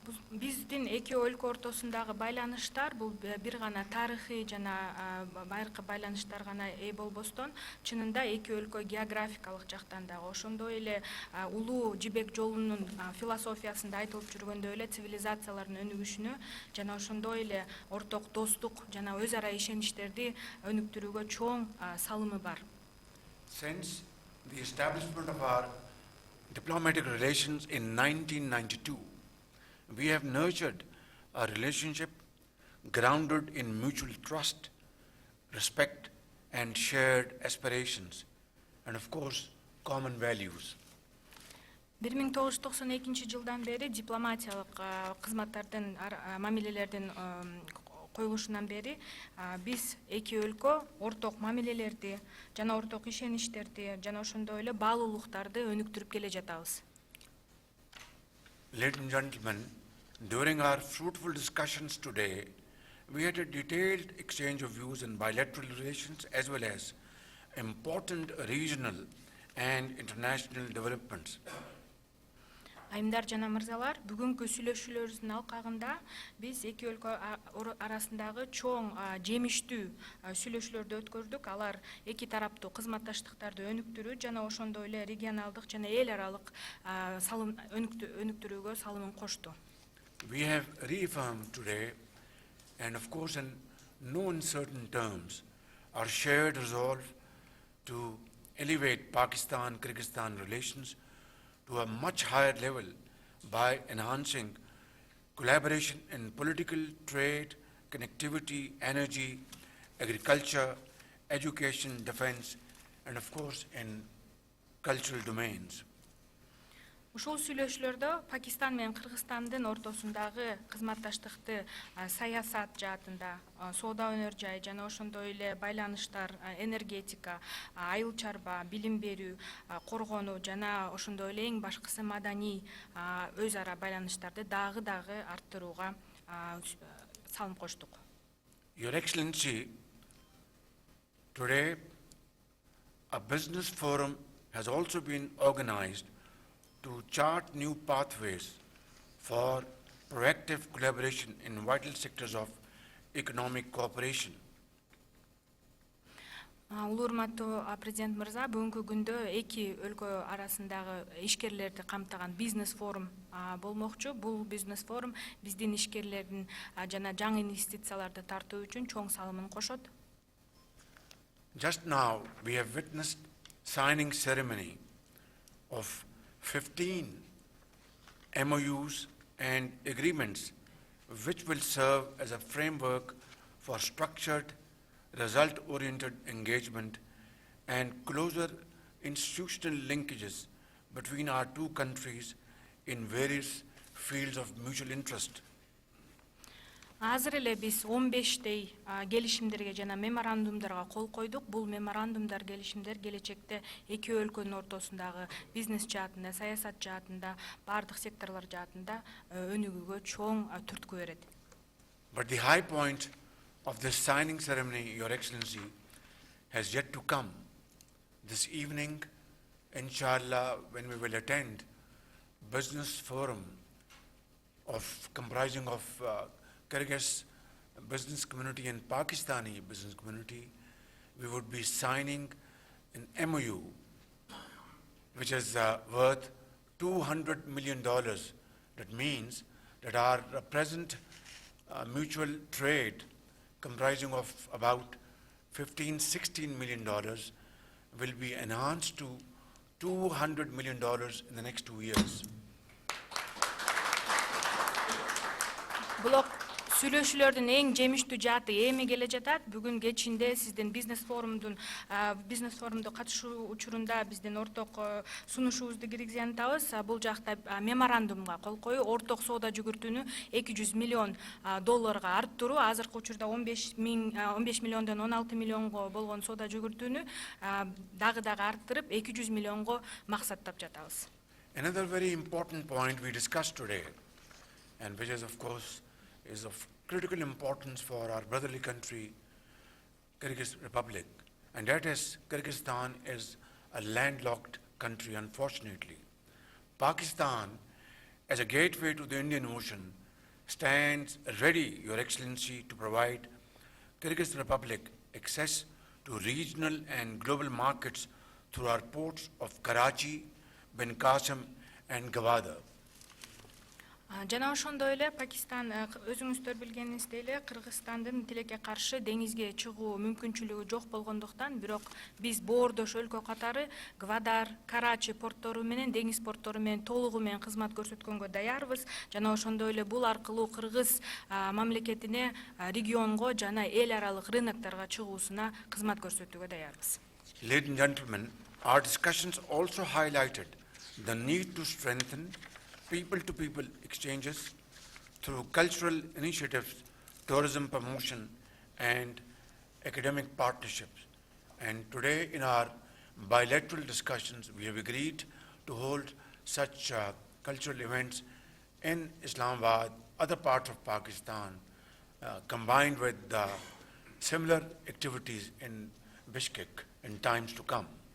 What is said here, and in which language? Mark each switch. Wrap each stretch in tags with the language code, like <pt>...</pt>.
<ky>Биздин эки өлкө ортосундагы байланыштар бул бир гана тарыхый жана байыркы байланыштар гана болбостон, чынында эки өлкө географикалык жактан дагы ошондой эле улуу жибек жолунун философиясында айтылып жүргөндөй эле цивилизациялардын өнүгүшүнө жана ошондой эле орток достук жана өз ара ишеничтерди өнүктүрүүгө чоң салымы бар.</ky> <en>Since the establishment of our diplomatic relations in 1992, we have nurtured a relationship grounded in mutual trust, respect, and shared aspirations, and of course, common values.</en> <ky>1992 жылдан бери дипломатиялык кызматтардын мамилелердин коюлушунан бери биз эки өлкө орток мамилелерди жана орток ишеничтерди жана ошондой эле баалуулуктарды өнүктүрүп келе жатабыз.</ky> <en>Ladies and gentlemen, during our fruitful discussions today, we had a detailed exchange of views on bilateral relations as well as important regional and international developments.</en> <ky>Айымдар жана мырзалар, бүгүнкү сүйлөшүүлөрүбүздүн алкагында биз эки өлкө арасындагы чоң жемиштүү сүйлөшүүлөрдү өткөрдүк. Алар эки тараптуу кызматташтыктарды өнүктүрүү жана ошондой эле регионалдык жана эл аралык салым өнүктүрүүгө салымын кошту.</ky> <en>We have reaffirmed today, and of course in no uncertain terms, our shared resolve to elevate Pakistan-Kyrgyzstan relations to a much higher level by enhancing collaboration in political, trade, connectivity, energy, agriculture, education, defense, and of course in cultural domains.</en> <ky>Ушул сүйлөшүүлөрдө Пакистан менен Кыргызстандын ортосундагы кызматташтыкты саясат жаатында, соода өнөр жай жана ошондой эле байланыштар, энергетика, айыл чарба, билим берүү, коргонуу жана ошондой эле эң башкысы маданий өз ара байланыштарды дагы арттырууга салым коштук.</ky> <en>Your Excellency, today a business forum has also been organized to chart new pathways for proactive collaboration in vital sectors of economic cooperation.</en> <ky>Улуурматтуу президент мырза, бүгүнкү күндө эки өлкө арасындагы ишкерлерди камтыган бизнес форум болмокчу. Бул бизнес форум биздин ишкерлердин жана жаңы инвестицияларды тартуу үчүн чоң салымын кошот.</ky> <en>Just now we have witnessed signing ceremony of 15 MoUs and agreements which will serve as a framework for structured result-oriented engagement, and closer institutional linkages between our two countries in various fields of mutual interest.</en> <ky>Азыр эле биз 15 келишимдерге жана меморандумдарга кол койдук. Бул меморандумдар, келишимдер келечекте эки өлкөнүн ортосундагы бизнес жаатында, саясат жаатында, бардык секторлор жаатында өнүгүүгө чоң түрткү берет.</ky> <en>But the high point of this signing ceremony, Your Excellency, has yet to come. This evening, inshallah, when we will attend business forum comprising of Kyrgyz business community and Pakistani business community, we would be signing an MoU, which is worth $200 million. That means that our present mutual trade, comprising of about $15–16 million, will be enhanced to $200 million in the next 2 years.</en> <ky>Блок сүйлөшүүлөрдүн эң жемиштүү жааты эми келе жатат. Бүгүн кечинде сиздин бизнес форумду катышуу учурунда биздин орток сунушубузду киргизе атабыз. Бул жакта меморандумга кол коюу, орток соода жүгүртүүнү $200 миллион арттыруу, азыркы учурда 15 миллиондон 16 миллионго болгон соода жүгүртүүнү дагы арттырып 200 миллионго максаттап жатабыз.</ky> <en>Another very important point we discussed today, and which is of course is of critical importance for our brotherly country, Kyrgyz Republic, and that is Kyrgyzstan is a landlocked country, unfortunately. Pakistan, as a gateway to the Indian Ocean, stands ready, Your Excellency, to provide Kyrgyz Republic access to regional and global markets through our ports of Karachi, Ben Qasim, and Gwadar.</en> <ky>Жана ошондой эле Пакистан, өзүңүздөр билгениңиздей эле, Кыргызстандын тилекке каршы деңизге чыгуу мүмкүнчүлүгү жок болгондуктан, бирок биз боордош өлкө катары Гвадар, Карачи порттору менен, деңиз порттору менен толугу менен кызмат көрсөткөнгө даярбыз. Жана ошондой эле бул аркылуу Кыргыз мамлекетине регионго жана эл аралык рынокторго чыгуусуна кызмат көрсөтүүгө даярбыз.</ky> <en>Ladies and gentlemen, our discussions also highlighted the need to strengthen people-to-people exchanges through cultural initiatives, tourism promotion, and academic partnerships. And today in our bilateral discussions, we have agreed to hold such cultural events in Islamabad, other parts of Pakistan, combined with similar activities in Bishkek in times to come.</en>